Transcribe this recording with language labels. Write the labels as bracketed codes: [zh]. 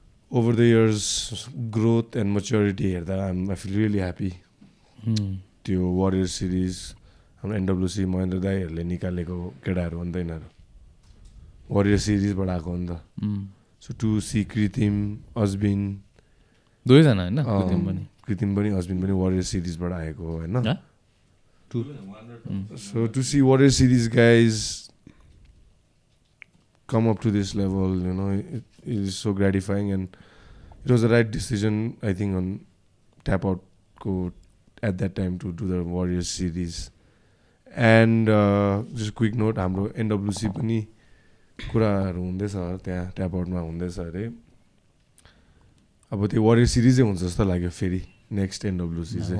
[en] over the years growth and maturity [ne] हेर्दा [en] I feel really happy [ne] त्यो warrior series हाम्रो एनडब्ल्युसी महेन्द्र दाईहरूले निकालेको केटाहरू हो नि त यिनीहरू वारियर सिरिजबाट आएको हो नि त [en] so to see [ne] कृतिम अस्बिन दुवैजना होइन कृतिम पनि अस्बिन पनि वारियर सिरिजबाट आएको हो होइन [en] So to see warrior series guys come up to this level, you know, it is so gratifying and it was the right decision, I think, on Tap Out go at that time to do the Warriors series. And just quick note, [ne] हाम्रो NWC पनि कुराहरू हुँदैछ त्यहाँ tap आउटमा हुँदैछ अरे अब त्यो warrior सिरिजै हुन्छ जस्तो लाग्यो फेरि नेक्स्ट एनडब्ल्युसी चाहिँ